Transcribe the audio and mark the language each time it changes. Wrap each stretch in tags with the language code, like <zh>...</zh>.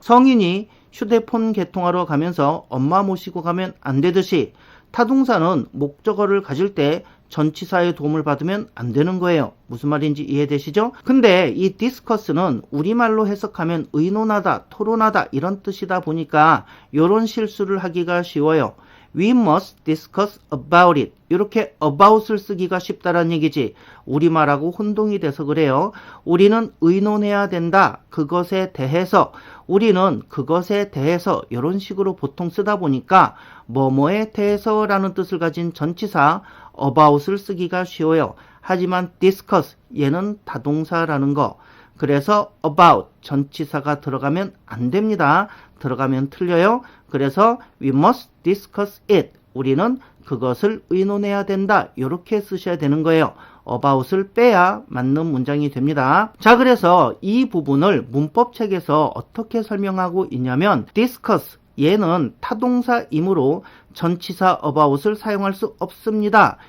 <ko>성인이 휴대폰 개통하러 가면서 엄마 모시고 가면 안 되듯이 타동사는 목적어를 가질 때 전치사의 도움을 받으면 안 되는 거예요. 무슨 말인지 이해되시죠? 근데 이 discuss는 우리말로 해석하면 의논하다, 토론하다 이런 뜻이다 보니까 이런 실수를 하기가 쉬워요.</ko> <en>We must discuss about it.</en> <ko>이렇게 about을 쓰기가 쉽다란 얘기지. 우리말하고 혼동이 돼서 그래요. 우리는 의논해야 된다. 그것에 대해서. 우리는 그것에 대해서 이런 식으로 보통 쓰다 보니까 뭐뭐에 대해서라는 뜻을 가진 전치사 about을 쓰기가 쉬워요. 하지만 discuss 얘는 타동사라는 거. 그래서 about 전치사가 들어가면 안 됩니다. 들어가면 틀려요. 그래서</ko> <en>we must discuss it.</en> <ko>우리는 그것을 의논해야 된다. 이렇게 쓰셔야 되는 거예요. about을 빼야 맞는 문장이 됩니다. 자, 그래서 이 부분을 문법책에서 어떻게 설명하고 있냐면 discuss 얘는 타동사이므로 전치사 about을 사용할 수 없습니다.</ko>